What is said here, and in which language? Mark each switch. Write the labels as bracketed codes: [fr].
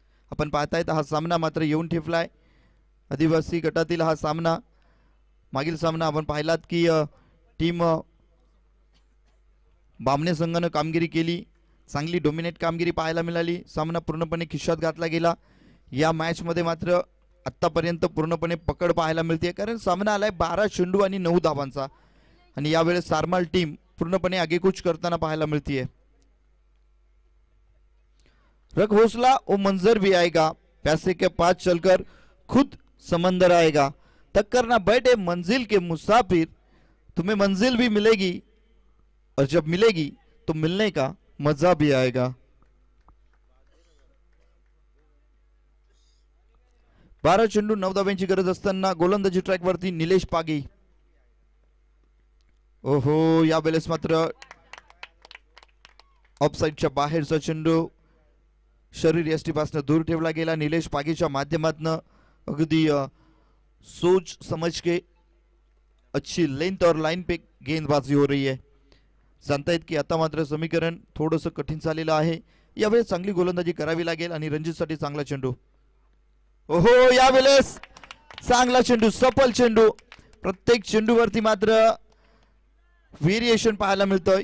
[mr] आपण पाहतायत हा सामना मात्र येऊन ठेपलाय. आदिवासी गटातील हा सामना, मागील सामना आपण पाहिलात की टीम बामणे संघाने कामगिरी केली, चांगली डोमिनेट कामगिरी पाहायला मिळाली. सामना पूर्णपणे खिशात घातला गेला. या मॅच मध्ये मात्र आतापर्यंत पूर्णपणे पकड पाहायला मिळते, कारण सामना आलाय 12 चेंडू आणि 9 धावांचा आणि यावेळेस सारमाल टीम पूर्णपणे आगेकूच करताना पाहायला मिळते. [hi] रग हौसला ओ मंजर भी आएगा, पैसे के पास चलकर खुद समंदर आएगा, टक्कर ना बैठे मंजिल के मुसाफिर, तुम्हें मंजिल भी मिलेगी और जब मिलेगी तो मिलने का मजा भी आएगा. [mr] 12 चेंडू 9 धावांची गरज असताना गोलंदाजी ट्रॅक वरती निलेश पागी. ओहो, यावेळेस मात्र ऑफसाईडच्या बाहेरचा चेंडू शरीर यष्टीपासून दूर ठेवला गेला. [hi] निलेश पागीच्या माध्यमातून अगदी सोच समझ के अच्छी लेंथ और लाइन पे गेंदबाजी हो रही है. [mr] जानतायत की आता मात्र समीकरण थोडंसं कठीण झालेलं आहे. यावेळेस चांगली गोलंदाजी करावी लागेल आणि रणजीतसाठी चांगला चेंडू. ओहो, यावेळेस चांगला चेंडू, सफल चेंडू. प्रत्येक चेंडूवरती मात्र व्हेरिएशन पाहायला मिळतं.